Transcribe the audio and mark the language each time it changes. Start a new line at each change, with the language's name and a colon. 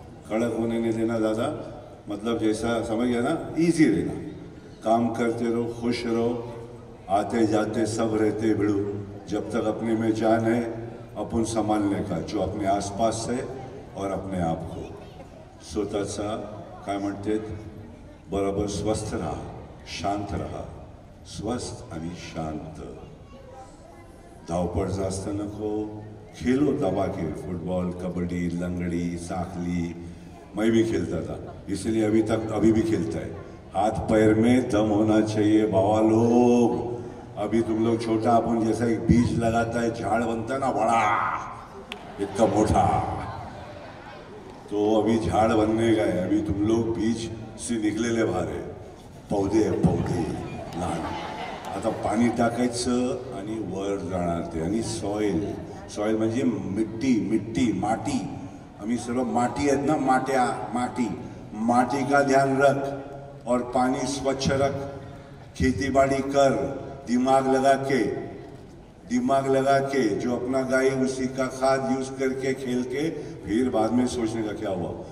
Hindi: कड़क होने नहीं देना ज़्यादा, मतलब जैसा समझ गया ना, इजी रहना. काम करते रहो, खुश रहो, आते जाते सब रहते भिड़ू. जब तक अपने में जान है अपन संभालने का, जो अपने आसपास है और अपने आप को.
Marathi: स्वतःचा काय म्हणते, बरोबर स्वस्थ रहा, शांत रहा. स्वस्थ आणि शांत. धावपळ जास्त नको.
Hindi: खेलो दबा के, फुटबॉल, कबड्डी, लंगड़ी, साखली, मैं भी खेलता था, इसलिए अभी भी खेलता है. हाथ पैर में दम होना चाहिए बाबा लोग. अभी तुम लोग छोटा, अपन जैसा एक बीज लगाता है, झाड़ बनता है ना बड़ा, इतना मोटा, तो अभी झाड़ बनने का है. अभी तुम लोग बीज से
Marathi: निकलेले बाहेर आहे.
Hindi: पौधे लहान.
Marathi: आता पाणी टाकायचं आणि वर जाणार ते. आणि सॉइल म्हणजे मिट्टी, माटी आम्ही सर्व माटी आहेत ना,
Hindi: माटी का ध्यान रख और पानी स्वच्छ रख, खेती बाड़ी कर, दिमाग लगा के जो अपना गाय उसी का खाद यूज करके खेल के फिर बाद में सोचने का क्या हुआ।